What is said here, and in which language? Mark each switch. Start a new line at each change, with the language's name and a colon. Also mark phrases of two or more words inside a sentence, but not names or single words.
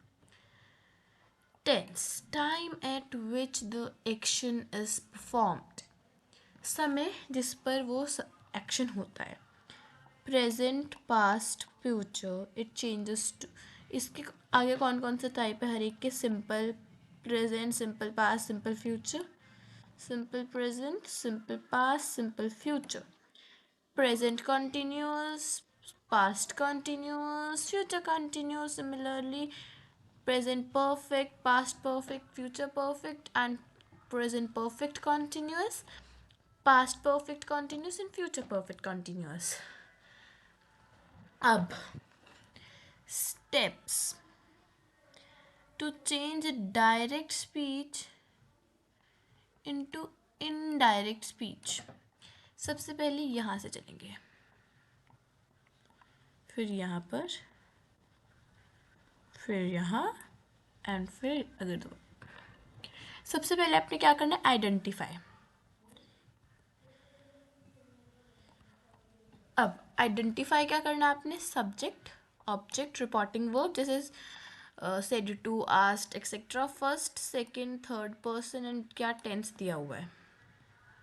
English: Tense, time at which the action is performed,
Hindi: समय जिस पर वो एक्शन होता है।
English: present, past, future, it changes to.
Hindi: इसके आगे कौन कौन से टाइप है हर एक के,
English: simple present, simple past, simple future, simple present, simple past, simple future, present continuous, past continuous, future continuous. Similarly, present perfect, past perfect, future perfect, and present perfect continuous, past perfect continuous, and future perfect continuous.
Hindi: अब
English: steps to change direct speech into indirect speech.
Hindi: सबसे पहले यहाँ से चलेंगे, फिर यहाँ पर, फिर यहाँ एंड फिर अगर दो। सबसे पहले आपने क्या करना है, आइडेंटिफाई। अब आइडेंटिफाई क्या करना है आपने,
English: subject, object, reporting verb
Hindi: जैसे
English: said to, asked etcetera, first, second, third person and
Hindi: क्या टेंस दिया हुआ है।